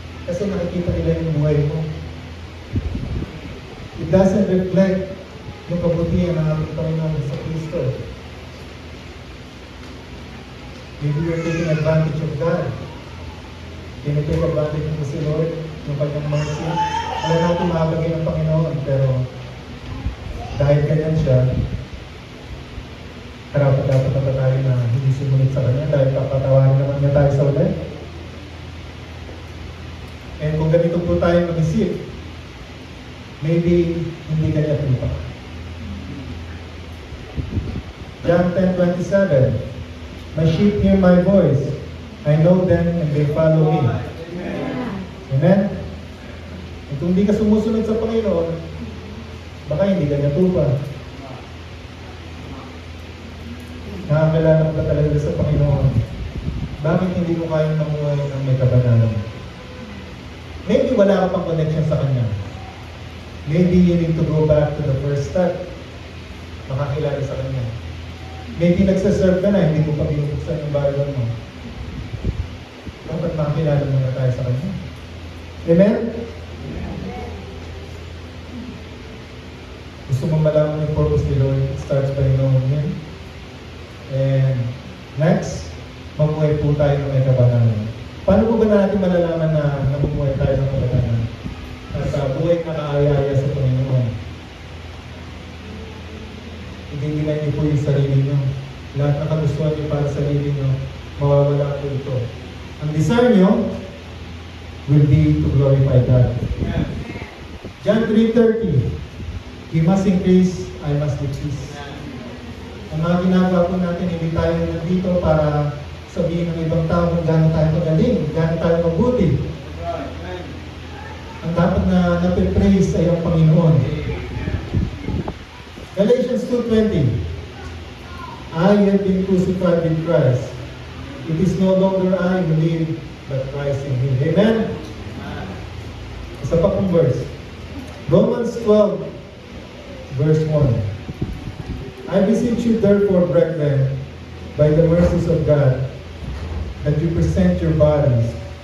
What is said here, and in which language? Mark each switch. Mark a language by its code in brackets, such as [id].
[tl] Kasi nakikita nila yung buhay mo. [en] It doesn't reflect [tl] yung kabutihan ng ating Panginoon sa Kristo. [en] Maybe you're taking advantage of God. [tl] Tinitake advantage mo si Lord, yung kanyang mercy. Wala natin mahalagay ng Panginoon, pero dahil ganyan siya, karapat-dapat na tayo na hindi sumunod sa kanya dahil papatawarin naman niya tayo sa ulit. And kung ganito po tayo mag-isip, maybe hindi kanya tupa. [en] John 10:27, my sheep hear my voice. I know them and they follow me. Amen? [tl] At kung hindi ka sumusunod sa Panginoon, baka hindi ka niya tupa. Nakakilala mo ka talaga sa Panginoon. Bakit hindi mo kayang mamuhay ng may kabanalan? Maybe wala ka pang connection sa Kanya. [en] Maybe you need to go back to the first step. [tl] Makakilala sa Kanya. Maybe nagsaserve ka na, hindi mo pa binubuksan yung Bible mo. Dapat makakilala mo na tayo sa Kanya. Amen? Gusto mo malaman yung purpose ni Lord, [en] it starts by knowing Him. [tl] And next, mamuhay po tayo ng may kabanalan. Paano po ba natin malalaman na namumuhay tayo ng kabanalan? At buhay na kaaya-aya sa Panginoon. Hindi na niyo po yung sarili niyo. Lahat na kagustuhan niyo para sa sarili niyo, mawawala po ito. [en] Ang desire niyo will be to glorify God. John 3:30, He must increase, I must decrease. [tl] Ang mga ginagawa po natin, hindi tayo nandito para sabihin ng ibang tao kung gaano tayo magaling, gaano tayo mabuti. Ang dapat na napipraise ay ang Panginoon. [en] Galatians 2:20, I have been crucified with Christ. It is no longer I who live, but Christ in me. Amen? [tl] Isa pa pong verse. [en] Romans 12, verse 1. I beseech you therefore, brethren, by the mercies of God, that you present your bodies